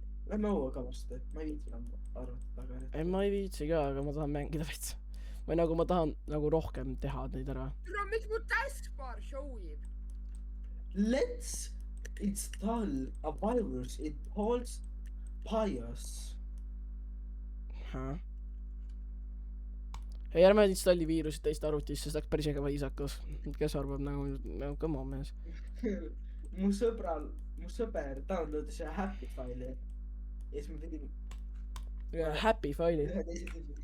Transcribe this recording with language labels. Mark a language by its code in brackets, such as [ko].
[et] Lähme õuega vastu, ma ei viitsi enam arvuti taga eriti Ei, ma ei viitsi ka, aga ma tahan mängida veits. Või nagu ma tahan nagu rohkem teha neid ära. no miks mu taskbar show'ib? [en] Let's install a virus in Paul's BIOS. [et] Ei, ärme installi viirusid teist arvutisse, see oleks päris äge viisakas. Kes arvab nagu [en] come on [et] mees. mu sõber downloadis ühe happy faili ja siis ma pidin Happy faili. ühe teise tüübi.